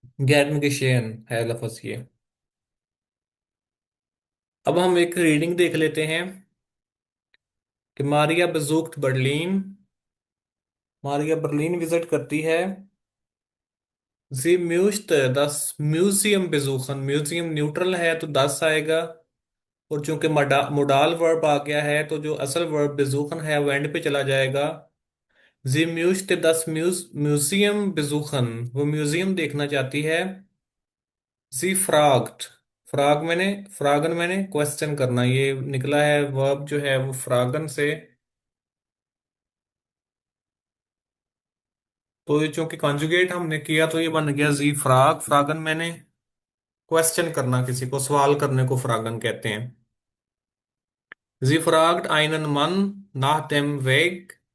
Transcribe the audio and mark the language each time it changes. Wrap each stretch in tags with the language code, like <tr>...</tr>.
<hi>गर्नगेशेन है लफ्ज ये। अब हम एक रीडिंग देख लेते हैं कि Maria besucht Berlin. Maria Berlin visit करती है।</hi> <de>Sie möchte das Museum besuchen।</de> <hi>Museum neutral है तो दस आएगा। और चूंकि मोडाल वर्ब आ गया है तो जो असल वर्ब besuchen है वो एंड पे चला जाएगा।</hi> <de>Sie möchte das Museum besuchen।</de> <hi>वो म्यूजियम देखना चाहती है।</hi> <de>Sie fragt।</de> <hi>फ्रागन मैंने क्वेश्चन करना, ये निकला है वर्ब जो है वो फ्रागन से। तो ये चूंकि कॉन्जुगेट हमने किया तो ये बन गया</hi> <de>जी फ्राग।</de> <hi>फ्रागन मैंने क्वेश्चन करना, किसी को सवाल करने को फ्रागन कहते हैं।</hi> <de>जी फ्राग्ड einen Mann nach dem Weg।</de>